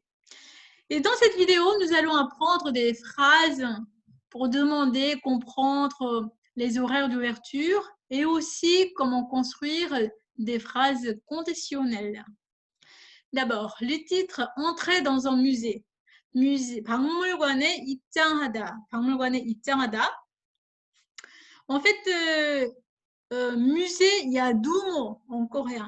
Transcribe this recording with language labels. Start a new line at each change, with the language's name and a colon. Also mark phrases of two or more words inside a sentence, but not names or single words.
French: Et dans cette vidéo, nous allons apprendre des phrases pour demander, comprendre les horaires d'ouverture et aussi comment construire des phrases conditionnelles. D'abord, le titre Entrer dans un musée.
Korean: 박물관에 입장하다. 박물관에 입장하다.
French: En fait, musée, il y a 12 mots en coréen.